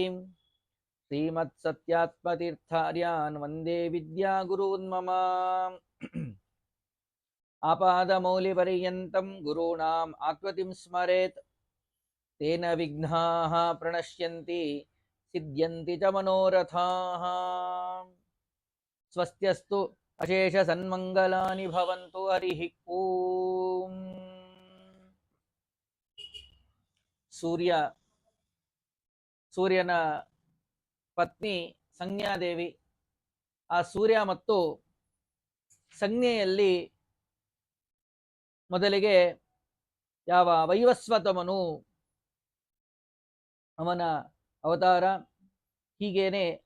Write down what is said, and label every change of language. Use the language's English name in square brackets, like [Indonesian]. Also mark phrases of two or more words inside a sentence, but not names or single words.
[Sanskrit] ಶ್ರೀಮತ್ಸತ್ಯಾತ್ಮತೀರ್ಥಾರ್ಯಾನ್ ವಂದೇ ವಿದ್ಯಾಗುರೂನ್ ಮಮ ಆಪಾದಮೌಲಿಪರ್ಯಂತಂ ಗುರುಣಾಂ ಆಕೃತಿಂ ಸ್ಮರೇತ್ ತೇನ ವಿಘ್ನಾಃ ಪ್ರಣಶ್ಯಂತಿ ಸಿದ್ಧ್ಯಂತಿ ಚ ಮನೋರಥಾಃ ಸ್ವಸ್ತ್ಯಸ್ತು ಅಶೇಷ ಸನ್ಮಂಗಲಾನಿ ಭವಂತು ಹರಿ ಓಂ [Kannada] ಸೂರ್ಯನ ಪತ್ನಿ ಸಂಜ್ಞಾದೇವಿ ಆ ಸೂರ್ಯ ಮತ್ತು ಸಂಜ್ಞೆಯಲ್ಲಿ ಮೊದಲಿಗೆ ಯಾವ ವೈವಸ್ವತಮನು ಅವನ ಅವತಾರ, ಹೀಗೇನೆ